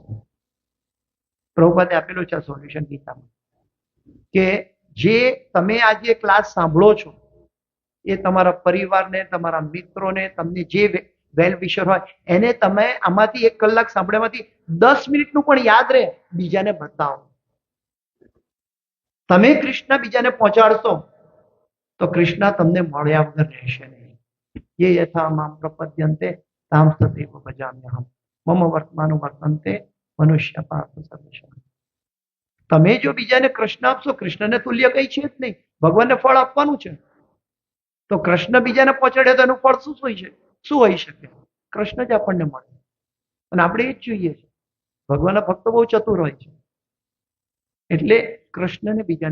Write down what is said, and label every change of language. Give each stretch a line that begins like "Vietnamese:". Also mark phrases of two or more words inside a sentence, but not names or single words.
Gujarati: પ્રભુપાદે આપેલું છે સોલ્યુશન ગીતામાં કે જે તમે આજે ક્લાસ સાંભળો છો એ તમારા પરિવારને, તમારા મિત્રોને, તમને જે
English: well wisher
Gujarati: હોય એને તમે આમાંથી 1 કલાક સાંભળ્યામાંથી 10 મિનિટનું પણ યાદ રહે, બીજાને બતાવો. તમે કૃષ્ણ બીજાને પહોંચાડશો તો કૃષ્ણ તમને મળ્યા વગર રહેશે નહીં.
Sanskrit: ये यथा माम प्रपद्यन्ते ताम तदेव भजाम्यहम् मम वर्तमान वर्तन्ते मनुष्य पार्थ सर्वेषां.
Gujarati: તમે જો બીજાને કૃષ્ણ આપશો, કૃષ્ણને તુલ્ય કઈ છે જ નહીં, ભગવાનને ફળ આપવાનું છે, તો કૃષ્ણ બીજાને પહોંચાડે તો એનું ફળ શું હોઈ શકે? કૃષ્ણ જ આપણને મળે. અને આપણે એ જ જોઈએ છે. ભગવાનના ભક્તો બહુ ચતુર હોય છે. એટલે કૃષ્ણને બીજાને પહોંચાડો.